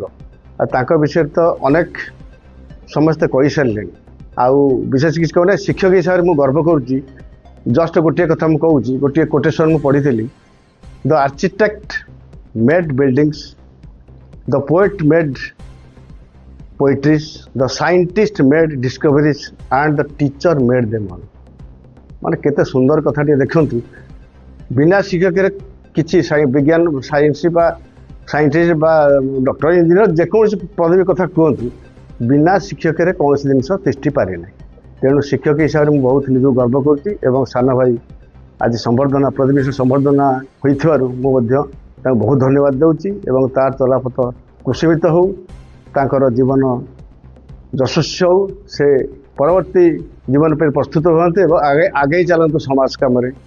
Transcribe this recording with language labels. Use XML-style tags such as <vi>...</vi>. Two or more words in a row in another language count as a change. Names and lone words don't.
<or>ଆଉ ତାଙ୍କ ବିଷୟରେ ତ ଅନେକ ସମସ୍ତେ କହିସାରିଲେଣି। ଆଉ ବିଶେଷ କିଛି କହୁନି, ଶିକ୍ଷକ ହିସାବରେ ମୁଁ ଗର୍ବ କରୁଛି। ଜଷ୍ଟ ଗୋଟିଏ କଥା ମୁଁ କହୁଛି, ଗୋଟିଏ କୋଟେସନ୍ ମୁଁ ପଢ଼ିଥିଲି।</or> <en>the architect made buildings, the poet made poetries, the scientist made discoveries and the teacher made them all।</en> <or>ମାନେ କେତେ ସୁନ୍ଦର କଥାଟିଏ ଦେଖନ୍ତୁ। ବିନା ଶିକ୍ଷକରେ କିଛି ବିଜ୍ଞାନ ସାଇନ୍ସ ବା ସାଇଣ୍ଟିଷ୍ଟ ବା</or> <en>doctor engineer</en> <or>ଯେକୌଣସି ପଦବୀ କଥା କୁହନ୍ତୁ, ବିନା ଶିକ୍ଷକରେ କୌଣସି ଜିନିଷ ତିଷ୍ଠି ପାରେ ନାହିଁ। ତେଣୁ ଶିକ୍ଷକ ହିସାବରେ ମୁଁ ବହୁତ ନିଜକୁ ଗର୍ବ କରୁଛି ଏବଂ ସାନ ଭାଇ ଆଜି ସମ୍ବର୍ଦ୍ଧନା ପ୍ରତିନିଧି ସମ୍ବର୍ଦ୍ଧନା ହୋଇଥିବାରୁ ମୁଁ ମଧ୍ୟ ତାଙ୍କୁ ବହୁତ ଧନ୍ୟବାଦ ଦେଉଛି ଏବଂ ତାର ଚଲାପଥ କୁଶିତ ହେଉ, ତାଙ୍କର ଜୀବନ ଯଶସ୍ୱୀ ହେଉ, ସେ ପରବର୍ତ୍ତୀ ଜୀବନ ପାଇଁ ପ୍ରସ୍ତୁତ ହୁଅନ୍ତି ଏବଂ ଆଗେଇ ଚାଲନ୍ତୁ ସମାଜ କାମରେ।</or>